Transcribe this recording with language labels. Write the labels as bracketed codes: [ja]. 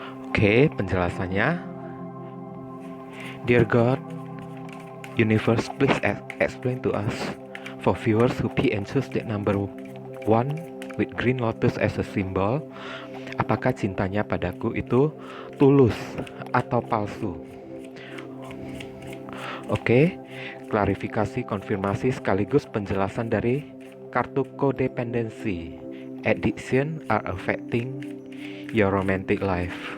[id] Oke, penjelasannya. [en] Dear God, Universe, please explain to us for viewers who pick and choose deck number 1 with green lotus as a symbol. [id] Apakah cintanya padaku itu tulus atau palsu? Oke, klarifikasi, konfirmasi sekaligus penjelasan dari kartu codependency. [en] Addiction are affecting your romantic life.